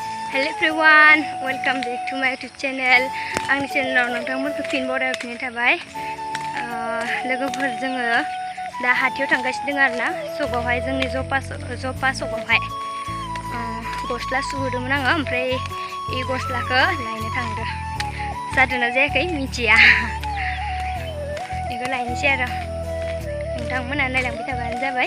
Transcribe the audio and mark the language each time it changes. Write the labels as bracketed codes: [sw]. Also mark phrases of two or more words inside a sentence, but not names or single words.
[en] Hello everyone, welcome back to my YouTube channel. [brx] आंनि चेनेलाव नोंथांमोनखौ फिन बरायफिननाय थाबाय। लोगोफोर जोङो दा हाथायाव थांगासिनो दङ आरोना सकआवहाय जोंनि जपा सकआवहाय गस्ला सुहोदोंमोन आङो ओमफ्राय बे गस्लाखौ लायनो थांदो जादोंना जायाखै मिथिया बेखौ लायनोसै आरो नोंथांमोना नायलांबाय थाबानो जाबाय।